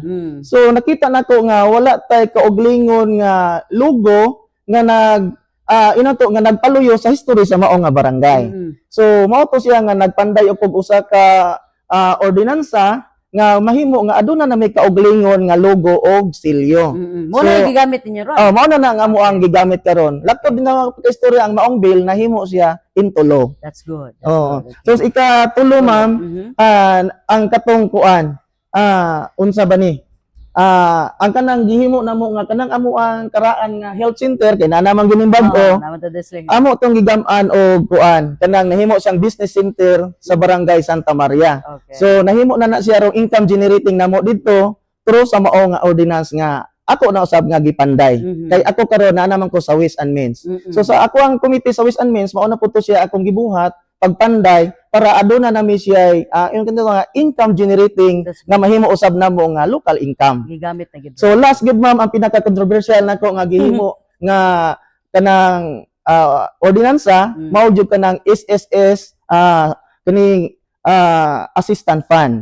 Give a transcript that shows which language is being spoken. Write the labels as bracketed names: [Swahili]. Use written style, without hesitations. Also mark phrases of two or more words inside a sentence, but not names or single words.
[Cebuano] So nakita nako nga wala tay kauglingon nga logo nga inato nga nagpaluyo sa history sa mao nga barangay. So mao to siya nga nagpanday og usa ka ordinansa nga mahimo nga aduna na may kauglingon nga logo og silyo. Mo na gigamit ninyo ron. Mao na ang amo ang gigamit karon. Lakto din na istorya ang maong bill nahimo siya [English] into law. That's good. [Cebuano] So ikatulo, ma'am, ang katong kuan unsa ba ni? Ang kanang gihimo namo nga kanang amo ang karaan nga health center kay na naman gining bag-o. Amo tong gigaman og kuan kanang nahimo siyang business center sa barangay Santa Maria. Okay. So nahimo na siya rong [English] income generating [Cebuano] namo dito through sa mao nga ordinance nga ako na usab nga gipanday. Kay ako karon na naman ko sa Ways and Means. So sa ako ang committee sa Ways and Means mao na puto siya akong gibuhat pagpanday para aduna nami siya yung kanto nga [English] income generating [Cebuano] nga mahimo usab namo nga local income. Gigamit na gid. So last gid, ma'am, ang pinaka controversial nako nga gihimo nga kanang ordinansa mao jud kanang SSS kaning [English] assistant fund.